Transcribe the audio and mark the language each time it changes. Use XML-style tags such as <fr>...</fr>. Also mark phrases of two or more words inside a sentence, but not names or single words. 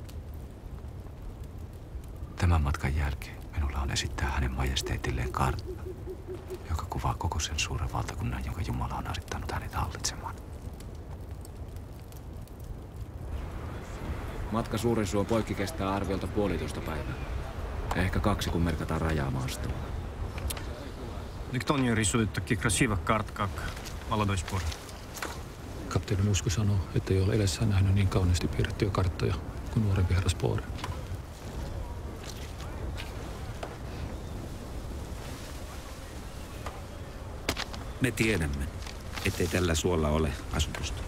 <fi>Tämän matkan jälkeen minulla on esittää hänen majesteetilleen kartta, joka kuvaa koko sen suuren valtakunnan, jonka Jumala on asettanut hänet hallitsemaan. Matka Suurensuon poikki kestää arviolta 1,5 päivää. Ehkä 2, kun merkataan rajamaastoa.</fi> <ru>Никто не рисует таких красивых карт, как молодой спор.</ru> <fi>Kapteeni Musku sanoo, että ei ole elässään nähnyt niin kauniisti piirrettyjä karttoja kuin nuorempi herra Spoore. Me tiedämme, ettei tällä suolla ole asutusta.</fi>